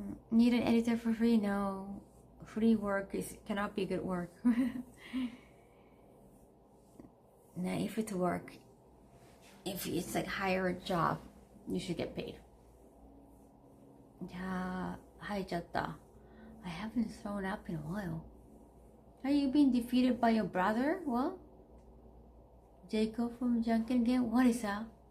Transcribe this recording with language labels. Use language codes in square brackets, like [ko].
[en] Need an editor for free? No. Free work cannot be good work. Now, if it's work, if it's like higher job, you should get paid. [ja] Yeah, 吐いちゃった. [en] I haven't thrown up in a while. Are you being defeated by your brother? What? Jacob from Junkin Game? What is that?